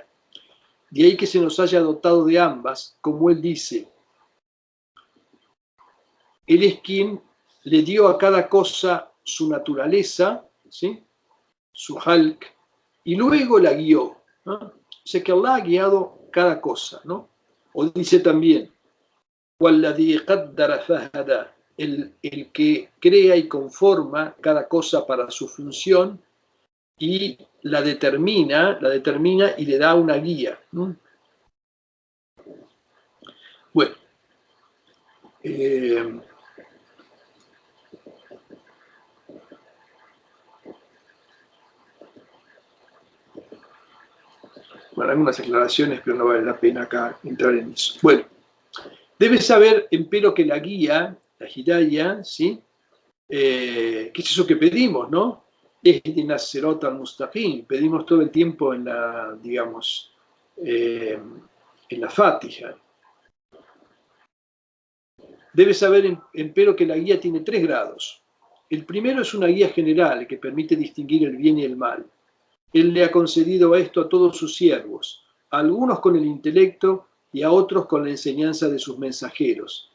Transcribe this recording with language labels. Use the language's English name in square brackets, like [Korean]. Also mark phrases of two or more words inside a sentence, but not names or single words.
[Spanish] De ahí que se nos haya dotado de ambas, como él dice. Él es quien le dio a cada cosa su naturaleza, ¿sí?, su halq, y luego la guió, ¿no? O sea que Allah ha guiado cada cosa, ¿no? O dice también, [Arabic] وَالَّذِي قَدَّرَ فَهَدَى, [Spanish] el que crea y conforma cada cosa para su función y la determina y le da una guía, ¿no? Bueno, bueno, algunas aclaraciones, pero no vale la pena acá entrar en eso. Bueno, debes saber, empero, que la guía, la hidayah, ¿sí?, ¿qué es eso que pedimos, no? [Arabic] اهدنا الصراط المستقيم, [Spanish] pedimos todo el tiempo en la, digamos, en la Fatiha. Debes saber, empero, que la guía tiene 3 grados. El primero es una guía general que permite distinguir el bien y el mal. Él le ha concedido esto a todos sus siervos, a algunos con el intelecto y a otros con la enseñanza de sus mensajeros.